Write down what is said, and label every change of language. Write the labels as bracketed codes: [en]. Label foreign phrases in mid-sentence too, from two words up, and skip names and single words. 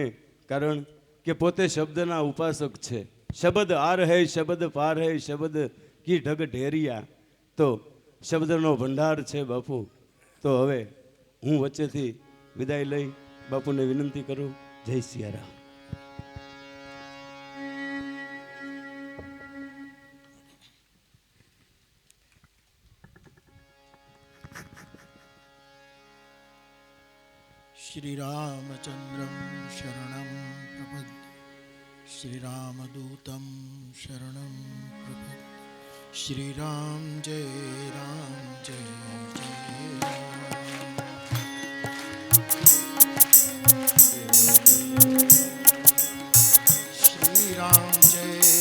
[gu] કારણ કે પોતે શબ્દના ઉપાસક છે. [hi] शब्द आर है शब्द पार है शब्द की ढग ढेरिया. [gu] તો શબ્દનો ભંડાર છે બાપુ. તો હવે હું વચ્ચેથી વિદાય લઈ બાપુને વિનંતી કરું. જય સિયારામ. [sa] श्री रामचंद्रम शरणं प्रपद्ये श्री रामदूतं शरणं प्रपद्ये श्री राम जय जय श्री राम जय